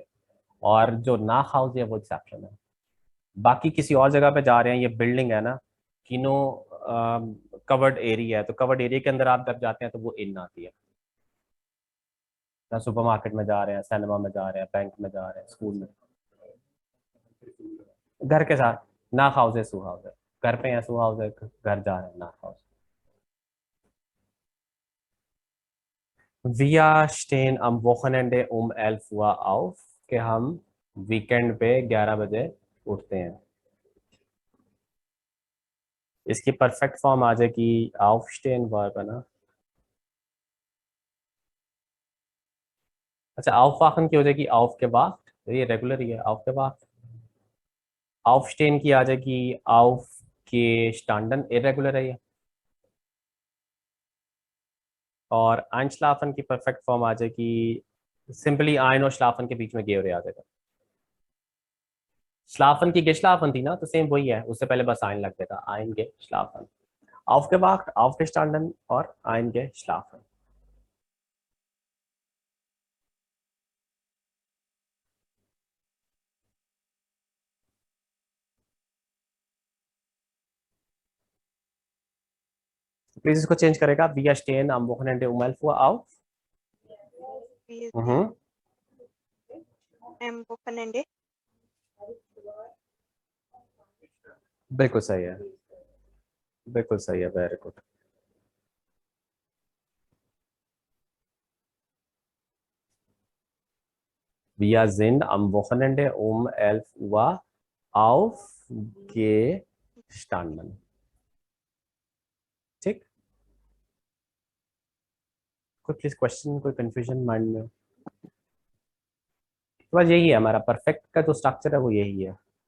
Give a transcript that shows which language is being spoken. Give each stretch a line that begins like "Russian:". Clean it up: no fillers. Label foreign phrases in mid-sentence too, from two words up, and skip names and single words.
Hindi: और जो
German: nach Hause
Hindi: है वो एक्सेप्शन है। बाकी किसी और जगह पे जा रहे हैं, ये बिल्डिंग है ना, किनो
English: covered area
Hindi: है, तो
English: covered area
Hindi: के अंदर आप जब जाते हैं तो वो इन आती है ना। सुपरमार्केट में जा रहे हैं, सिनेमा में जा रहे हैं, बैंक में जा रहे हैं, स्कूल में, घर के साथ
German: nach Hause
Hindi: है,
German: zu Hause
Hindi: है, घर पे है,
German: zu Hause
Hindi: है, घर जा रहे हैं,
German: nach Hause. Wir stehen am Wochenende um 11 Uhr auf,
Hindi: कि हम वीकेंड पे 11 बजे उठते हैं। इसकी
English: perfect form
Hindi: आ जाएगी aufstehen वर्ब है ना। अच्छा, aufwachen की हो जाएगी aufgewacht, तो ये रेगुलर ही है, aufgewacht। aufstehen की आ जाएगी aufgestanden, इरेगुलर है ये। और einschlafen की
English: perfect form
Hindi: आ जाएगी सिंपली ein और schlafen के बीच में गे आ जाएगा। schlafen की geschlafen थी ना, तो सेम वही है, उससे पहले बस ein लग गया था, eingeschlafen।
German: aufgewacht, aufgestanden और eingeschlafen।
Hindi: प्लीज इसको चेंज करेगा,
German: wir stehen am Wochenende um 11 Uhr auf। Wir am Wochenende
Hindi: बिल्कुल सही है, बिल्कुल सही है,
English: very good.
German: Wir sind am Wochenende um 11 Uhr aufgestanden।
Hindi: ठीक, कोई
English: please question,
Hindi: कोई
English: confusion mind
Hindi: में? तो बस यही है हमारा परफेक्ट का जो स्ट्रक्चर है, वो यही है।